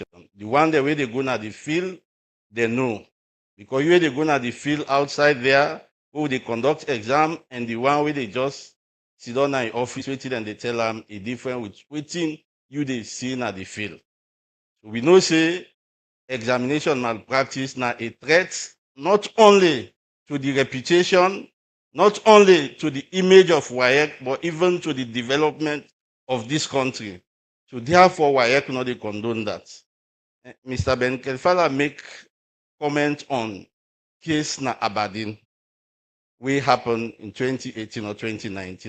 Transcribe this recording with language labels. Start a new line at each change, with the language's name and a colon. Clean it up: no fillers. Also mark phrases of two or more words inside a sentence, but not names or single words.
Krio: The one wey dey go na the field, they know. Because you wey dey go na the field outside there, who dey conduct exam, and the one wey dey just sit down in office, wetin dem dey tell am e different with wetin you dey see na the field. So we know say examination malpractice na a threat not only to the reputation, not only to the image of WAEC, but even to the development of this country. So therefore, WAEC no dey condone that. Mr. Ben Kelfala make comment on case na Aberdeen wey happen in 2018 or 2019.